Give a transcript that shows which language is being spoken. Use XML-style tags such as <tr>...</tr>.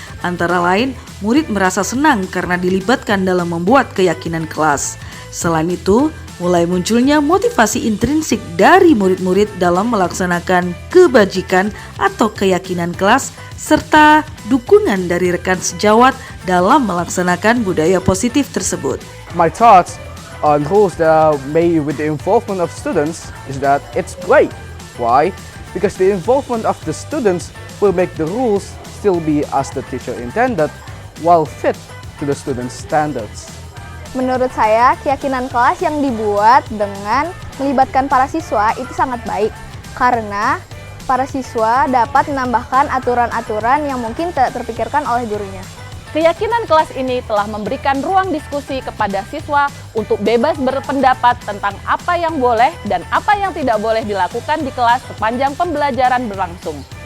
<id>Antara lain, murid merasa senang karena dilibatkan dalam membuat keyakinan kelas. Selain itu, mulai munculnya motivasi intrinsik dari murid-murid dalam melaksanakan kebajikan atau keyakinan kelas serta dukungan dari rekan sejawat dalam melaksanakan budaya positif tersebut.</id> <en>My thoughts on rules that are made with the involvement of students is that it's great. Why? Because the involvement of the students will make the rules still be as the teacher intended while fit to the students' standards.</en> <id>Menurut saya, keyakinan kelas yang dibuat dengan melibatkan para siswa itu sangat baik karena para siswa dapat menambahkan aturan-aturan yang mungkin tidak terpikirkan oleh gurunya. Keyakinan kelas ini telah memberikan ruang diskusi kepada siswa untuk bebas berpendapat tentang apa yang boleh dan apa yang tidak boleh dilakukan di kelas sepanjang pembelajaran berlangsung.</id>